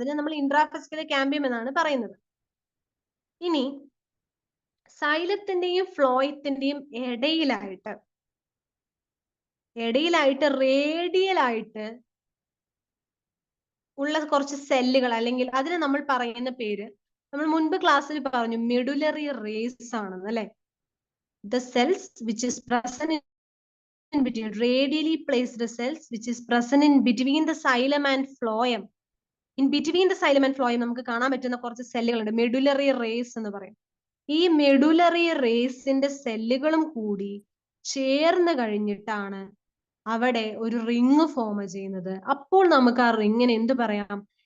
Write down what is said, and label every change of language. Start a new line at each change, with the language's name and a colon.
Malayalam: അതിനെ നമ്മൾ ഇൻട്രാഫെസിക്കുലർ കാമ്പിയം എന്നാണ് പറയുന്നത്. ഇനി സൈലത്തിന്റെയും ഫ്ലോയത്തിന്റെയും ഇടയിലായിട്ട് റേഡിയലായിട്ട് ഉള്ള കുറച്ച് സെല്ലുകൾ, അല്ലെങ്കിൽ അതിന് നമ്മൾ പറയുന്ന പേര് നമ്മൾ മുൻപ് ക്ലാസ്സിൽ പറഞ്ഞു മെഡുലറി റേസ് ആണെന്ന്, അല്ലെ?
English: The cells which is present in between, radially placed cells which is present in between the xylem and phloem. In between the xylem and phloem
Malayalam: നമുക്ക് കാണാൻ പറ്റുന്ന കുറച്ച് സെല്ലുകളുണ്ട്, മെഡുലറി റേസ് എന്ന് പറയും. ഈ മെഡുലറി റേസിന്റെ സെല്ലുകളും കൂടി ചേർന്ന് കഴിഞ്ഞിട്ടാണ് അവിടെ ഒരു റിങ് ഫോം ചെയ്യുന്നത്. അപ്പോൾ നമുക്ക് ആ റിങ്ങിന് എന്ത് പറയാം?